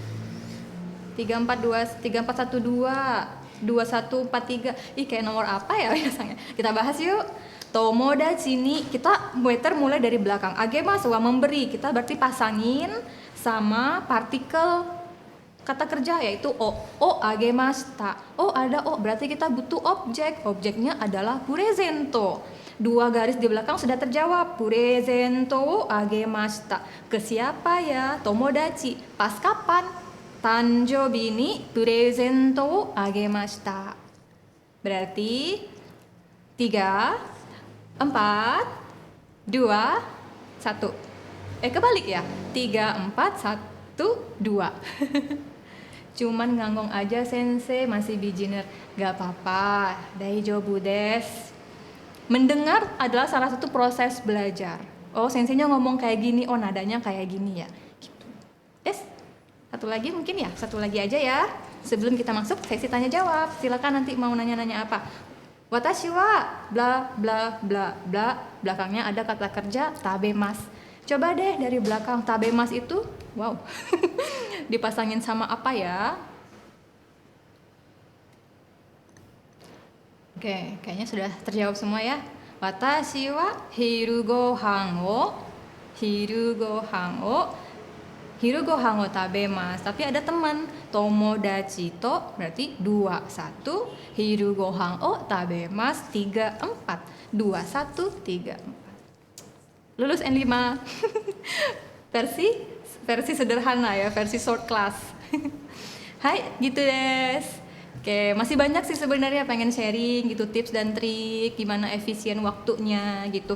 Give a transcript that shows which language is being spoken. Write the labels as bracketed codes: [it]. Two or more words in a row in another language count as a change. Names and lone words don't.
[id] 3412 2143. Ih, kayak nomor apa ya biasanya? Kita bahas yuk. [ja] 友達 に, [id] kita meter mulai dari belakang. Agemasu wa memberi, kita berarti pasangin sama partikel kata kerja yaitu o. [ja] を あげました. [id] O ada o, berarti kita butuh objek. Objeknya adalah purezento. 2 garis di belakang sudah terjawab. [ja] プレゼント あげました. [id] Ke siapa ya? Tomodachi. Pas kapan? [ja] 誕生日 に プレゼント あげました. [id] Berarti 3 4 2 1. Kebalik ya. 3 4 1 2. Cuman nganggong aja sensei, masih beginner. Gak apa-apa. [ja] 大丈夫 です. [id] Mendengar adalah salah satu proses belajar. Oh, senseinya ngomong kayak gini, oh nadanya kayak gini ya. Gitu. Satu lagi mungkin ya, satu lagi aja ya. Sebelum kita masuk sesi tanya jawab, silakan nanti mau nanya-nanya apa. [ja] 私 は ブラ ブラ ブラ ブラ. [id] Belakangnya ada kata kerja tabemasu. Coba deh dari belakang tabemasu itu, wow. Dipasangin sama apa ya? Oke, kayaknya sudah terjawab semua ya. [ja] 私 は 昼ご飯 を 食べます. [id] Tapi ada teman, [ja] 友達 と [id] berarti 2 1, [ja] 昼ご飯 を 食べます 3 4. [id] 2 1 3 4. Lulus N5. versi sederhana ya, versi [en] short class. [id] Hai, gitu des. Oke, masih banyak sih sebenarnya pengen sharing gitu tips dan trik gimana efisien waktunya gitu.